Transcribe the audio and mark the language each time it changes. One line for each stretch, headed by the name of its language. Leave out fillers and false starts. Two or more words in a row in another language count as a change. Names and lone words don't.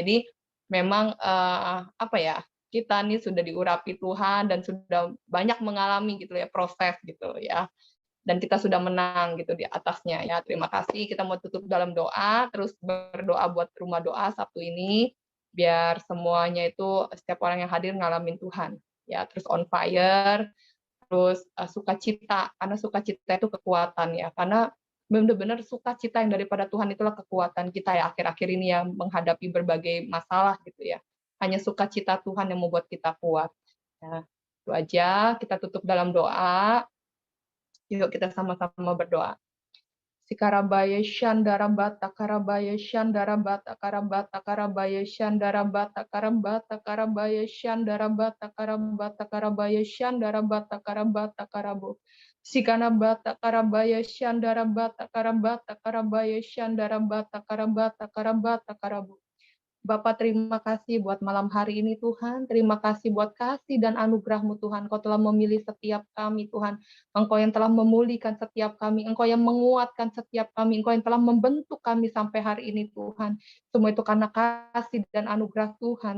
Indonesian: Jadi memang kita nih sudah diurapi Tuhan dan sudah banyak mengalami gitu ya, proses gitu ya. Dan kita sudah menang gitu di atasnya ya. Terima kasih. Kita mau tutup dalam doa, terus berdoa buat rumah doa Sabtu ini, biar semuanya itu setiap orang yang hadir ngalamin Tuhan ya, terus
English: on fire,
Indonesian: terus sukacita, karena sukacita itu kekuatan ya, karena benar-benar sukacita yang daripada Tuhan itulah kekuatan kita ya akhir-akhir ini yang menghadapi berbagai masalah gitu ya. Hanya sukacita Tuhan yang membuat kita kuat. Ya, itu aja. Kita tutup dalam doa. Yuk kita sama-sama berdoa. Sikarabaya Shandara Bata Karabaya Shandara Bata Karabata Karabaya Shandara Bata Karabata Karabaya Shandara Bata Karabata Karabaya Shandara Bata Karabata Karabo Sikana Bata Karabaya Shandara Bata Karabata Karabaya Shandara Bata Karabata Karabata Karabo. Bapak, terima kasih buat malam hari ini Tuhan. Terima kasih buat kasih dan anugerah-Mu Tuhan. Kau telah memilih setiap kami Tuhan. Engkau yang telah memulihkan setiap kami. Engkau yang menguatkan setiap kami. Engkau yang telah membentuk kami sampai hari ini Tuhan. Semua itu karena kasih dan anugerah Tuhan.